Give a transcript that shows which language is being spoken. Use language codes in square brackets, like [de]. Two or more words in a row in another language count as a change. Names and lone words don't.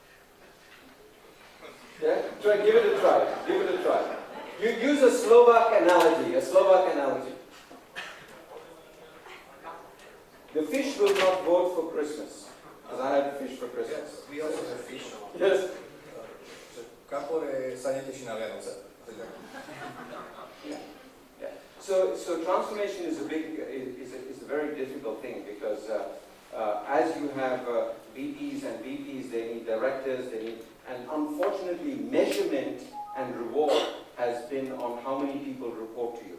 [en] Yeah, give it a try. Give it a try. You use a Slovak analogy. The fish will not vote for Christmas, because I had fish for Christmas. Yes, we also have fish. Yes. [sk] Kapore sa neteší na Vianoce. [en] Yeah. So transformation is a very difficult thing because as you have VPs and VPs, they need directors, and unfortunately measurement and reward has been on how many people report to you.